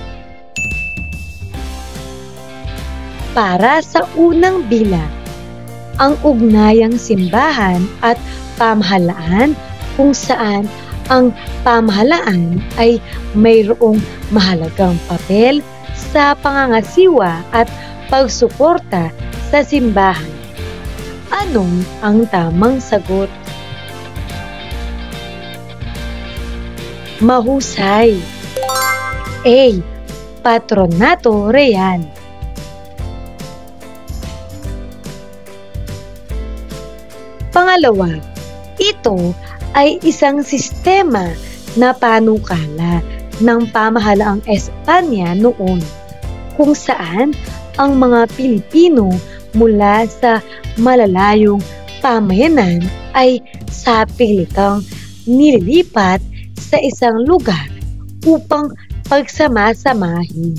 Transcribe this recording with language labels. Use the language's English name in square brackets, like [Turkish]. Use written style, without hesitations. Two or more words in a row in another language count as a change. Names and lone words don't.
[Filipino] Para sa unang bilang, ang ugnayang simbahan at pamahalaan kung saan ang pamahalaan ay mayroong mahalagang papel sa pangangasiwa at pagsuporta sa simbahan. Anong ang tamang sagot? Mahusay. A. Patronato Real. Pangalawa, ito ay isang sistema na panukala ng pamahalaang Espanya noon, kung saan ang mga Pilipino mula sa malalayong pamayanan ay sapilitang nililipat sa isang lugar upang pagsamasamahin.